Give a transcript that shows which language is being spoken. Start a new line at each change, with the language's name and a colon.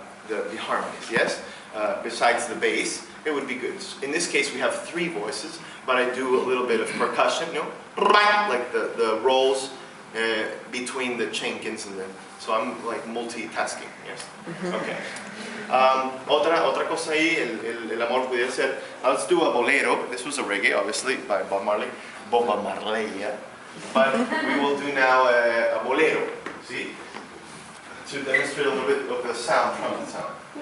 English: the harmonies, yes? Besides the bass, it would be good. In this case, we have 3 voices, but I do a little bit of percussion, you know, like the rolls between the chinkins and the. So I'm like multitasking, yes? Okay.
Spanish: Otra cosa ahí, el amor pudiera ser.
English: Let's do a bolero. This was a reggae, obviously, by Bob Marley. Bob Marley, yeah. But we will do now a bolero, see? To demonstrate a little bit of the sound, trumpet sound.